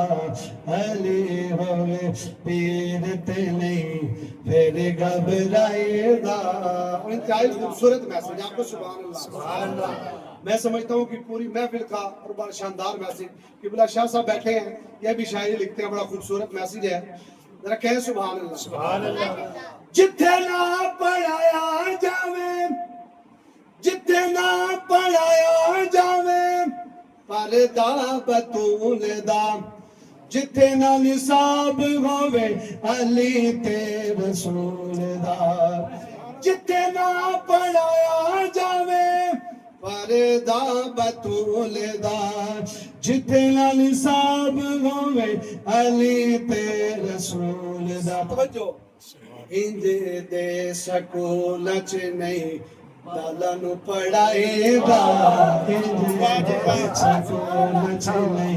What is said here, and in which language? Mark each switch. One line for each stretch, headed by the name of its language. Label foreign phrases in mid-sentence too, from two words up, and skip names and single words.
Punjabi: علی ہوئے پیر تے نہیں پھر گھبرائی دا.
Urdu: انتہائی خوبصورت میسج. آپ کو
Arabic: سبحان اللہ.
Urdu: میں سمجھتا ہوں کہ پوری محفل کا اور بڑا شاندار میسج. قبلہ شاہ صاحب بیٹھے ہیں, یہ بھی شاعری لکھتے ہیں, بڑا خوبصورت میسج ہے. ذرا کہیں
Arabic: سبحان اللہ.
Punjabi: جتھے نہ پڑھایا جاوے جتھے نہ پڑھایا جاوے پردہ بطول دا جتھے نہ نصاب ہووے علی تے رسول دا جتھے نہ پڑھایا جاوے پردہ بطول دا جتھے نہ نصاب ہووے علی تے رسول دا توجہ انج دے سکول چ نہیں بالانو پڑھائے گا انج دے سکول چ نہیں